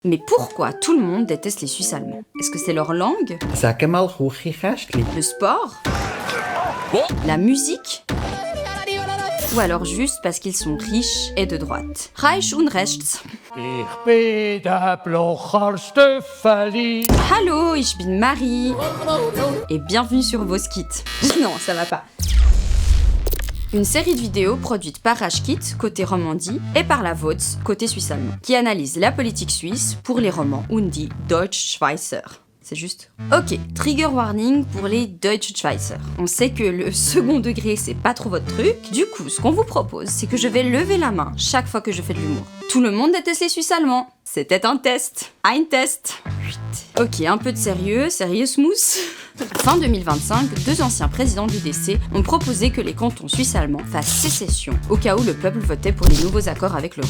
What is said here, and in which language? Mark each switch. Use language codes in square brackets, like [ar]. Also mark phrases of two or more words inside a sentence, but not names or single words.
[fr] Mais pourquoi tout le monde déteste les Suisses allemands? Est-ce que c'est leur langue? [de] Sag mal, Kuchikästli. [fr] Le sport? La musique? Ou alors juste parce qu'ils sont riches et de droite? [de] Reich und rechts. Ich bin der blocharste Fally. Hallo, ich bin Marie. [fr] Et bienvenue sur vos skits. Non, ça va pas. Une série de vidéos produite par Rashkit, côté Romandie, et par la Votz, côté suisse-allemand, qui analyse la politique suisse pour les romans [de] und die Deutschschweizer. [fr] C'est juste. Ok, [en] trigger warning [fr] pour les Deutschschweizer. On sait que le second degré, c'est pas trop votre truc. Du coup, ce qu'on vous propose, c'est que je vais lever la main chaque fois que je fais de l'humour. Tout le monde déteste les Suisses allemands. C'était un test. Un test. Ok, un peu de sérieux smooth. Fin 2025, deux anciens présidents du DC ont proposé que les cantons suisses allemands fassent sécession, au cas où le peuple votait pour les nouveaux accords avec l'Europe.